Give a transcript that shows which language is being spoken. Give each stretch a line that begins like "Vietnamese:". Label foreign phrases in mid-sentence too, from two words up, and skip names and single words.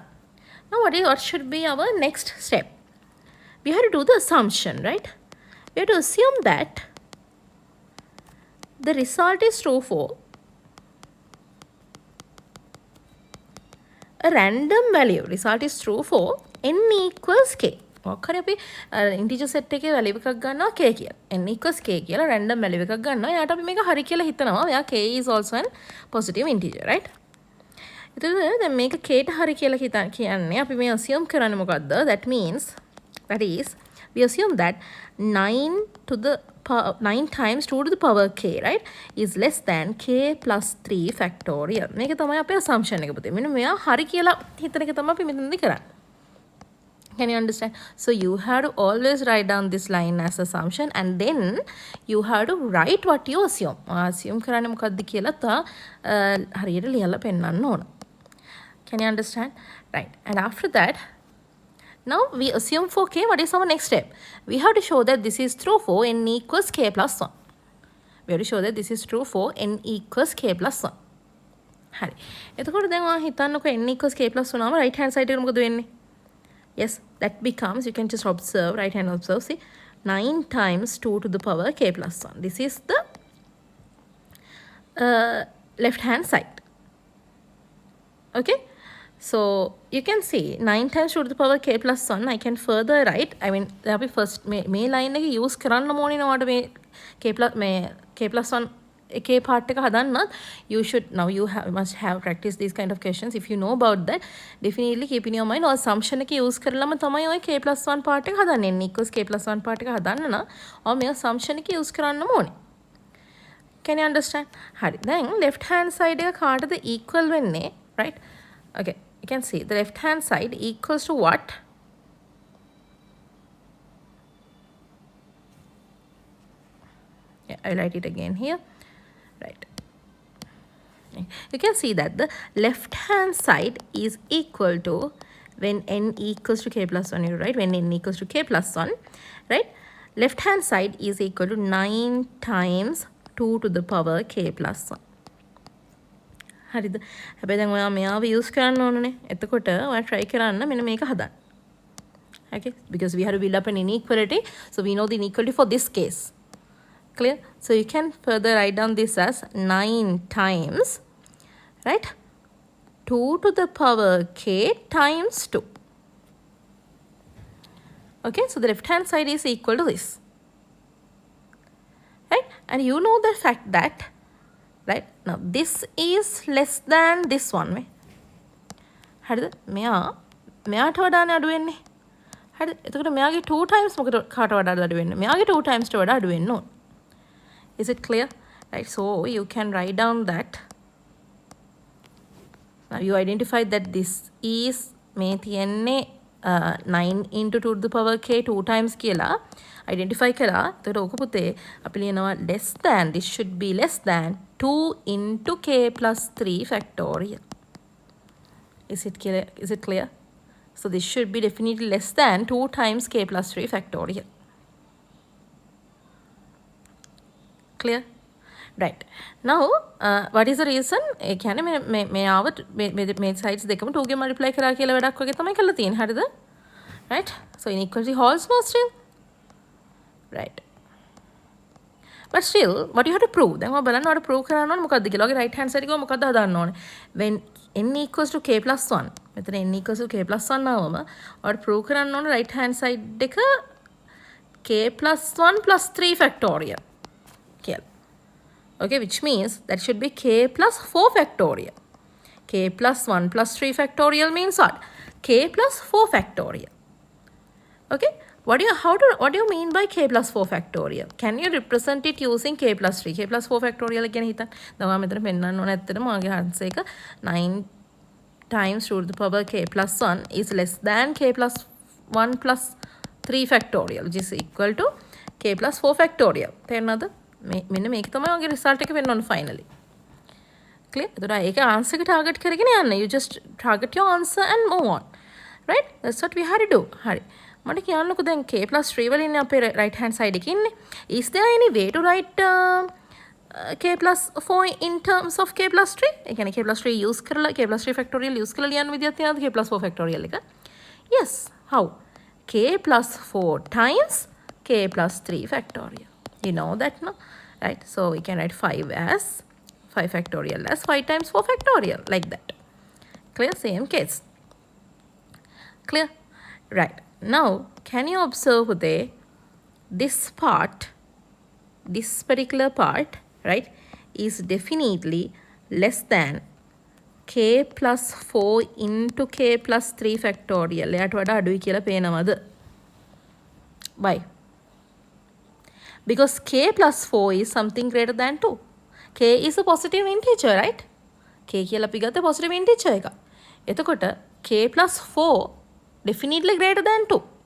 English: Now what should be our next step? We have to do the assumption, right? We have to assume that the result is true for a random value. Result is true for n equals k.
Sinhala: මොකක්hari අපි
English: integer set
Sinhala: එකේ value එකක් ගන්නවා k කියලා.
English: n equals k
Sinhala: කියලා random value එකක් ගන්නවා. එයාට අපි මේක හරි කියලා හිතනවා.
English: එයා k is also an positive integer, right?
Sinhala: එතකොට දැන් මේක k ට හරි කියලා කියන්නේ අපි මේ assume කරන්නේ මොකද්ද?
English: That is we assume that 9 times 2 to the power k, right, is less than k plus 3 factorial.
Sinhala: මේක තමයි අපේ assumption එක පුතේ. මෙන්න මෙයා හරි කියලා හිතන එක තමයි අපි මෙතනදී කරන්නේ.
English: Can you understand? So you have to always write down this line as assumption, and then you have to write what you assume.
Sinhala: Assume කරන්නේ මොකද්ද කියලා හරියට ලියලා පෙන්නන්න ඕන.
English: Can you understand? Right. And after that, now we assume for k, what is our next step? We have to show that this is true for n equals k plus 1. We have to show that this is true for n equals k plus 1.
Sinhala: හරි. එතකොට දැන් ඔයා හිතන්නකෝ
English: n equals k plus 1
Sinhala: නාම
English: right hand side
Sinhala: එකට මොකද වෙන්නේ?
English: Yes, that becomes, you can just observe, right hand observe, see, 9 times 2 to the power k plus 1. This is the left hand side. Okay, so you can see 9 times 2 to the power k plus 1. I can further write, I mean, there will be first may line
Sinhala: එක use කරන්න ඕනේ නෝඩ මේ k plus 1 එකේ part එක හදන්නත්
English: you must have practiced these kind of questions. If you know about that, definitely keep in your mind or assumption
Sinhala: එක use කරලම තමයි ඔය k plus 1 part එක හදන්නේ.
English: n equals k plus 1 part
Sinhala: එක හදන්න නම් ඔය මේ assumption එක use කරන්නම ඕනේ.
English: Can you understand?
Sinhala: හරි. දැන් left hand side එක කාටද equal වෙන්නේ,
English: right? Okay, you can see the left hand side equals to what? Yeah, I'll write it again here. Right. You can see that the left hand side is equal to, when n equals to k plus 1, right? When n equals to k plus 1, right? Left hand side is equal to 9 times 2 to the power k plus 1.
Sinhala: හරිද? හැබැයි දැන් ඔයා මෙයාව use කරන්න ඕනනේ. එතකොට ඔයා try කරන්න මෙන්න මේක හදන්න.
English: Okay? Because we have to build up an inequality. So we know the inequality for this case. Clear? So you can further write down this as 9 times, right, 2 to the power k times 2. Okay, so the left hand side is equal to this, right? And you know the fact that, right, now this is less than this one.
Sinhala: හරිද? මෙයාට වඩානේ අඩු වෙන්නේ. හරිද? එතකොට මෙයාගේ 2 times මොකට කාට වඩාද අඩු වෙන්නේ? මෙයාගේ 2 times ට වඩා අඩු වෙන්න ඕන.
English: Is it clear? Right, so you can write down that. Now you identify that this is may තියන්නේ 9 into 2 to the power k 2 times කියලා identify කරා.
Sinhala: එතකොට ඕක පුතේ අපි ලියනවා
English: less than, this should be less than 2 into k plus 3 factorial. Is it clear? Is it clear? So this should be definitely less than 2 times k plus 3 factorial. Clear? Right. Now, what is the reason?
Sinhala: ඒ කියන්නේ මේ ආව මේ sides දෙකම 2 ගෙන් multiply කරා කියලා වැඩක් වගේ තමයි කරලා තියෙන්නේ. හරිද?
English: Right? So inequality holds no still. Right. But still, what you have to prove?
Sinhala: දැන් ඔයා බලන්න ඔයාලට prove කරන්න ඕනේ මොකද්ද කියලා. ඔයාගේ
English: right hand side
Sinhala: එක මොකද්ද හදාන්න ඕනේ?
English: When n equals to k plus 1.
Sinhala: මෙතන
English: n equals to k plus 1
Sinhala: ආවම ඔයාලට prove කරන්න ඕනේ
English: right hand side
Sinhala: එක
English: k plus 1 plus 3 factorial. Okay, which means that should be k plus 4 factorial. K plus 1 plus 3 factorial means what? K plus 4 factorial. Okay, what do you mean by k plus 4 factorial? Can you represent it using k plus 3? K plus 4 factorial again
Sinhala: හිතන්න. දැන් ඔයා මෙතන පෙන්නන්න ඕන ඇත්තටම ඔයාගේ
English: answer එක 9 times root the power k plus 1 is less than k plus 1 plus 3 factorial, which is equal to k plus 4 factorial.
Sinhala: තේරෙනවද? මෙන්න මේක තමයි ඔයගේ result එක වෙන්න ඕන
English: finally. Clear?
Sinhala: එතකොට ඒක answer එක target කරගෙන යන්න.
English: You just target your answer and move on. Right? That's what we had to do.
Sinhala: හරි. මට කියන්නකෝ දැන්
English: k plus 3
Sinhala: වල ඉන්නේ අපේ
English: right hand side
Sinhala: එකේ ඉන්නේ.
English: Is there any way to write k plus 4 in terms of k plus 3?
Sinhala: ඒ කියන්නේ
English: k plus 3 use
Sinhala: කරලා
English: k plus 3 factorial use
Sinhala: කරලා ලියන්න විදියක් තියෙනවද
English: k plus 4 factorial
Sinhala: එක?
English: Yes. How? k plus 4 times k plus 3 factorial. You know that, no? Right? So we can write 5 as 5 factorial as 5 times 4 factorial, like that. Clear? Same case. Clear? Right. Now, can you observe there, this part, this particular part, right, is definitely less than k plus 4 into k plus 3 factorial.
Sinhala: එයාට වඩා අඩුයි කියලා පේනවද?
English: Why? Because k plus 4 is something greater than 2. K is a positive integer, right?
Sinhala: K කියලා අපි ගත්ත
English: positive integer
Sinhala: එක. එතකොට
English: k plus 4 definitely greater than 2.